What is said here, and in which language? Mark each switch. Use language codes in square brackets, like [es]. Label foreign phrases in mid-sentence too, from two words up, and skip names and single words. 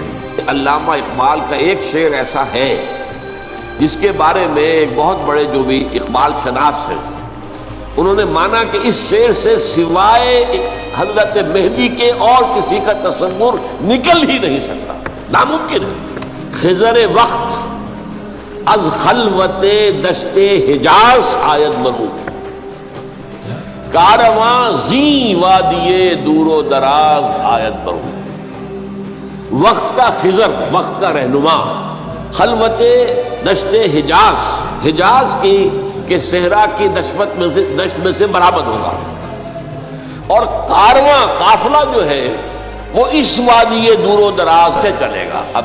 [ur] علامہ اقبال کا ایک شعر ایسا ہے جس کے بارے میں ایک بہت بڑے جو بھی اقبال شناس ہیں انہوں نے مانا کہ اس شعر سے سوائے حضرت مہدی کے اور کسی کا تصور نکل ہی نہیں سکتا، ناممکن ہے۔ [fa] خضر وقت از خلوت دشت حجاز آید برو، کارواں زی وادی دور و دراز آید برو۔ [ur] وقت کا خضر، وقت کا رہنما، [fa] خلوت دشت حجاز، [ur] حجاز کی کہ صحرا کی دشت میں سے برآمد ہوگا، اور کارواں قافلہ جو ہے وہ اس [fa] وادی دور و دراز [ur] سے چلے گا۔